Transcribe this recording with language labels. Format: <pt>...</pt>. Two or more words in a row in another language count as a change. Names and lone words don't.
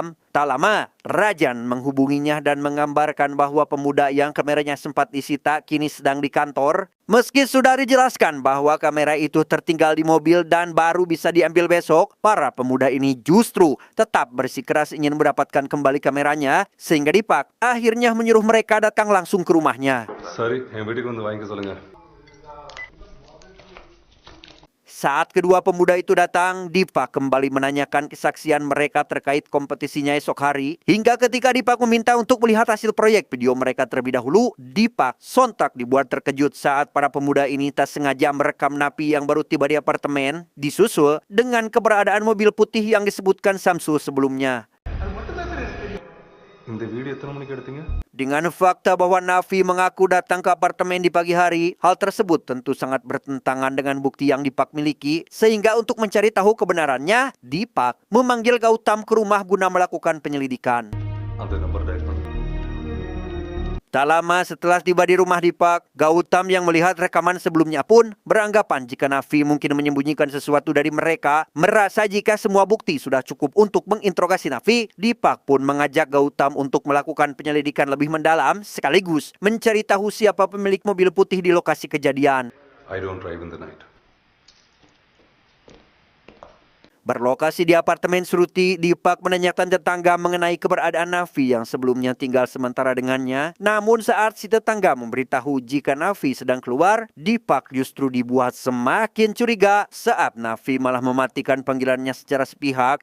<id>Tak lama, Rajan menghubunginya dan mengambarkan bahwa pemuda yang kameranya sempat disita kini sedang di kantor. Meski sudah dijelaskan bahwa kamera itu tertinggal di mobil dan baru bisa diambil besok, para pemuda ini justru tetap bersikeras ingin mendapatkan kembali kameranya, sehingga Dipak akhirnya menyuruh mereka datang langsung ke rumahnya.</id> <ta>சரி, என் வீட்டுக்கு வந்து வாங்கிக்க சொல்லுங்க.</ta> <id>Saat kedua pemuda itu datang, Dipak kembali menanyakan kesaksian mereka terkait kompetisinya esok hari. Hingga ketika Dipak meminta untuk melihat hasil proyek video mereka terlebih dahulu, Dipak sontak dibuat terkejut saat para pemuda ini tak sengaja merekam napi yang baru tiba di apartemen, disusul dengan keberadaan mobil putih yang disebutkan Samsul sebelumnya.</id> <ta>இந்த வீடியோ எத்தனை மணிக்கு எடுத்தீங்க?</ta> <id>Dengan fakta bahwa Nafi mengaku datang ke apartemen di pagi hari, hal tersebut tentu sangat bertentangan dengan bukti yang Dipak miliki, sehingga untuk mencari tahu kebenarannya, Dipak memanggil Gautam ke rumah guna melakukan penyelidikan.</id> <ta>அந்த</ta> <en>number dial</en> <ta>பண்ணுங்க.</ta> <id>Tak lama setelah tiba di rumah Dipak, Gautam yang melihat rekaman sebelumnya pun beranggapan jika Nafi mungkin menyembunyikan sesuatu dari mereka. Merasa jika semua bukti sudah cukup untuk menginterogasi Nafi, Dipak pun mengajak Gautam untuk melakukan penyelidikan lebih mendalam sekaligus mencari tahu siapa pemilik mobil putih di lokasi kejadian.</id> <en>I don't drive in the night.</en> <id>Berlokasi di apartemen Sruti, Dipak menanyakan tetangga mengenai keberadaan Nafi yang sebelumnya tinggal sementara dengannya. Namun saat si tetangga memberitahu jika Nafi sedang keluar, Dipak justru dibuat semakin curiga saat Nafi malah mematikan panggilannya secara sepihak.</id>